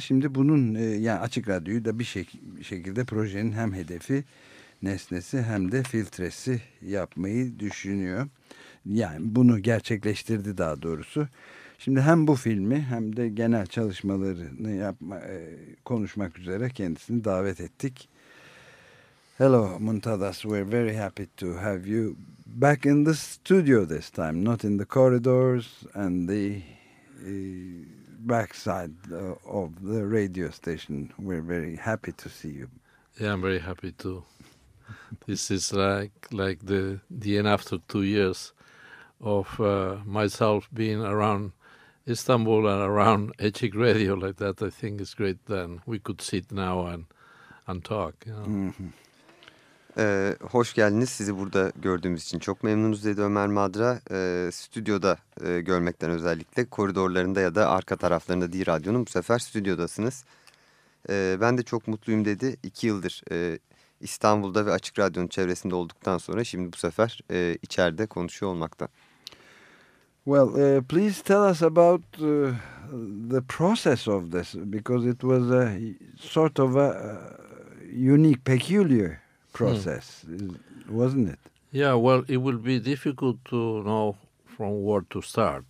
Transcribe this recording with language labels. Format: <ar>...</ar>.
<tr>Şimdi bunun, yani Açık Radyo'yu da bir şekilde projenin hem hedefi, nesnesi hem de filtresi yapmayı düşünüyor. Yani bunu gerçekleştirdi daha doğrusu. Şimdi hem bu filmi hem de genel çalışmalarını konuşmak üzere kendisini davet ettik.</tr> <en>Hello Muntadas, we're very happy to have you back in the studio this time, not in the corridors and the backside of the radio station. We're very happy to see you. Yeah, I'm very happy too. This is like the end after 2 years of myself being around Istanbul and around Açık Radyo like that. I think it's great that we could sit now and talk. You know?</en> <tr>Hoş geldiniz. Sizi burada gördüğümüz için çok memnunuz dedi Ömer Madra. Stüdyoda görmekten özellikle, koridorlarında ya da arka taraflarında değil radyonun, bu sefer stüdyodasınız. Ben de çok mutluyum dedi. 2 yıldır İstanbul'da ve Açık Radyo'nun çevresinde olduktan sonra şimdi bu sefer içeride konuşuyor olmakta.</tr> <en>Well, please tell us about the process of this, because it was a sort of a unique, peculiar process, wasn't it? Yeah, well, it will be difficult to know from where to start.</en>